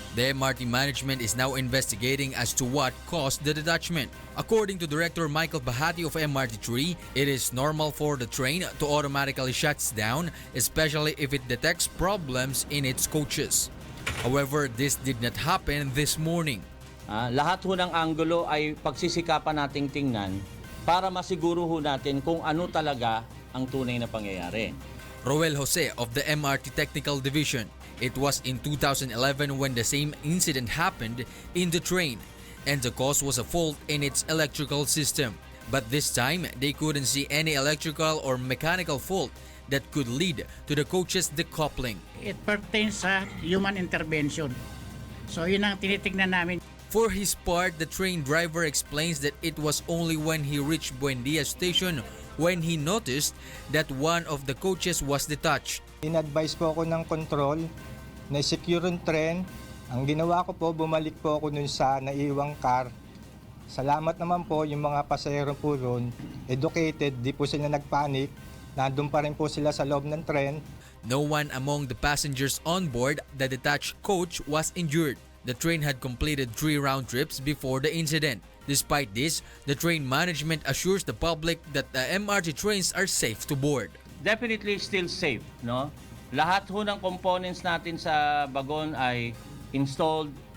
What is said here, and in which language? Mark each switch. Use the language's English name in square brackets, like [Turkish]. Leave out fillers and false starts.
[English] The MRT management is now investigating as to what caused the detachment. According to Director Michael Bahati of MRT3, it is normal for the train to automatically shut down, especially if it detects problems in its coaches. However, this did not happen this morning. [Filipino] Lahat ho ng anggulo ay pagsisikapan nating tingnan para masiguro ho natin kung ano talaga ang tunay na pangyayari. [English] Roel Jose of the MRT Technical Division. It was in 2011 when the same incident happened in the train, and the cause was a fault in its electrical system. But this time, they couldn't see any electrical or mechanical fault that could lead to the coach's decoupling. It pertains sa human intervention. [Filipino] So yun ang tinitingnan namin. [English] For his part, the train driver explains that it was only when he reached Buendia station when he noticed that one of the coaches was detached. [Filipino] In-advise po ako ng control na secure yung tren. Ang ginawa ko po, bumalik po ako nun sa naiwang car. Salamat naman po yung mga pasahero po ron, educated, di po sila nagpanik. Nandun pa rin po sila sa loob ng tren. [English] No one among the passengers on board the detached coach was injured. The train had completed 3 round trips before the incident. Despite this, the train management assures the public that the MRT trains are safe to board. Definitely still safe, no? [Filipino] Lahat ho ng components natin sa bagon ay installed.